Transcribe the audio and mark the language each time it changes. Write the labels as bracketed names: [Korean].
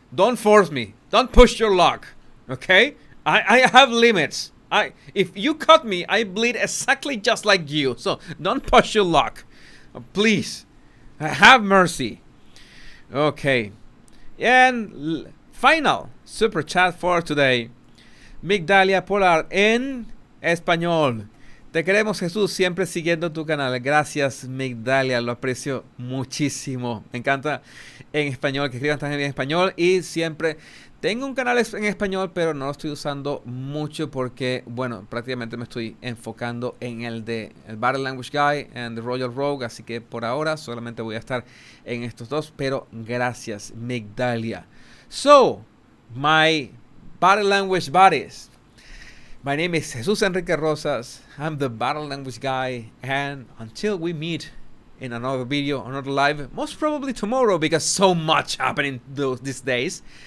[English] Don't force me. Don't push your luck. Okay? I have limits. If you cut me, I bleed exactly just like you. So don't push your luck. Please. Have mercy. Okay. And final super chat for today. [Spanish] Migdalia Polar en español. Te queremos, Jesús, siempre siguiendo tu canal. Gracias, Migdalia, lo aprecio muchísimo. Me encanta en español, que escriban también en español. Y siempre tengo un canal en español, pero no lo estoy usando mucho porque, bueno, prácticamente me estoy enfocando en el Battle Language Guy and the Royal Rogue. Así que por ahora solamente voy a estar en estos dos. Pero gracias, Migdalia. [English] So, my Battle Language buddies. My name is Jesus Enrique Rosas. I'm the Battle Language Guy. And until we meet in another video, another live, most probably tomorrow because so much happening these days.